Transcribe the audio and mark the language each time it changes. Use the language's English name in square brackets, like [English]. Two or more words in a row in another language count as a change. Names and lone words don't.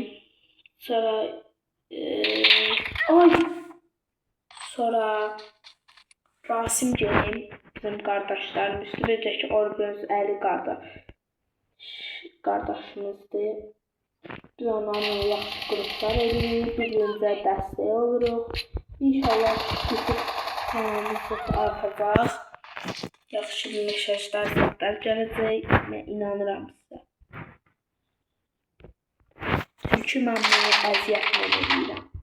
[Azerbaijani] Sonra oy. Sonra Rasim Game. [Turkish] Bizim kardeşlerimiz. Bir de Orgöz Ali kardeşimizdir. [Azerbaijani] Biz onlarla yaxşı qruplar edirik, bir-birimizə dəstək oluruq. İnşallah YouTube kanalımız artacaq. Yaxşı bir mesajlar gələcək. Mən inanıram sizə. Çünki mən bunu əziyyətlə edirəm.